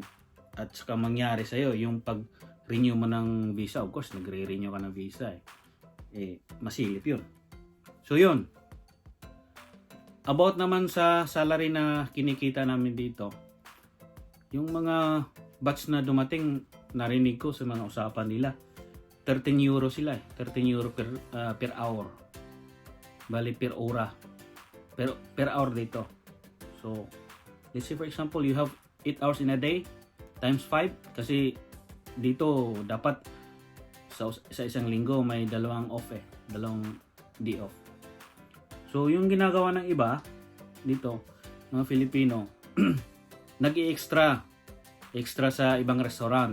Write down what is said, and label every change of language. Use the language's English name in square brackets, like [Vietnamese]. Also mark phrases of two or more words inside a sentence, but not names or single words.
[Filipino] At saka mangyari sa iyo yung pag-renew mo ng visa, [English] of course, [Filipino] nagre-renew ka ng visa masilip 'yun. So 'yun. About naman sa salary na kinikita namin dito, yung mga batch na dumating, narinig ko sa mga usapan nila, 13 euro sila 13 euro [English] per hour. [Filipino] Bali [Italian] per ora. [English] Per hour [Filipino] dito. [English] So, let's say for example, you have 8 hours in a day times 5 [Filipino] kasi dito dapat sa isang linggo may dalawang off dalawang [English] day off. [Filipino] So, yung ginagawa ng iba dito, mga Filipino, nag-i-extra sa ibang restaurant.